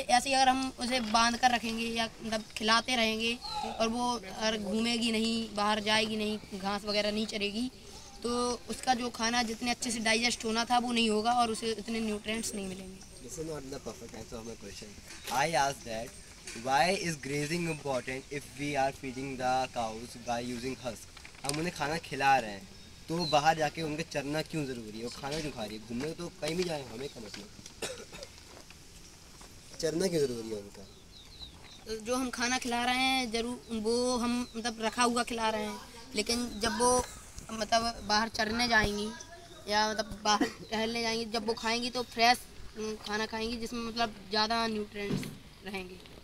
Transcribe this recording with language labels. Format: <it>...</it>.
<hi>ऐसे ही अगर हम उसे बांध कर रखेंगे या मतलब खिलाते रहेंगे और वो अगर घूमेगी नहीं, बाहर जाएगी नहीं, घास वगैरह नहीं चरेगी, तो उसका जो खाना जितने अच्छे से डाइजेस्ट होना था वो नहीं होगा और उसे इतने न्यूट्रिएंट्स नहीं मिलेंगे।</hi> <en>This is not the perfect answer of my question. I asked that why is grazing important if we are feeding the cows by using husk?</en> <hi>हम उन्हें खाना खिला रहे हैं तो बाहर जाके उनके चरना क्यों ज़रूरी है? वो खाना क्यों खा रही है? घूमने तो कहीं भी जाए, हमें का मतलब चरना क्यों ज़रूरी है उनका? तो जो हम खाना खिला रहे हैं जरूर वो हम मतलब रखा हुआ खिला रहे हैं, लेकिन जब वो मतलब बाहर चरने जाएंगी या मतलब बाहर टहलने जाएंगी, जब वो खाएंगी तो फ्रेश खाना खाएंगी जिसमें मतलब ज़्यादा न्यूट्रिएंट्स रहेंगे।</hi>